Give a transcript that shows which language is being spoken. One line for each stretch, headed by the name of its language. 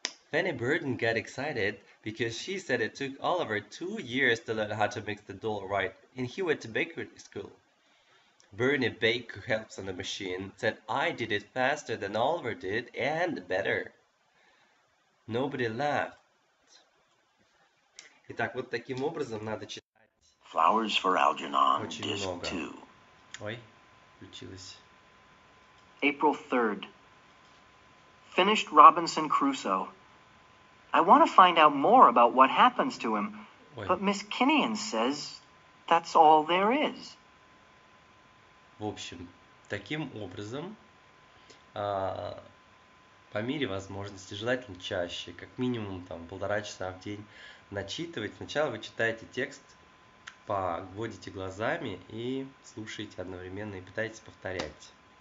English: Fanny Burden got excited because she said it took Oliver 2 years to learn how to mix the dough right, and he went to bakery school. Bernie Baker helps on the machine, said I did it faster than Oliver did and better. Nobody laughed.
Russian: Итак, вот таким образом надо читать.
English: Flowers for Algernon,
Russian: Очень
English: Disc
Russian: много. 2. Ой, включилось.
English: April 3rd. Finished Robinson Crusoe. I want to find out more about what happens to him,
Russian: Ой.
English: but Miss Kinnian says that's all there is.
Russian: В общем, таким образом, по мере возможности, желательно чаще, как минимум там 1,5 часа в день, начитывать. Сначала вы читаете текст, поводите глазами и слушаете одновременно и пытаетесь повторять.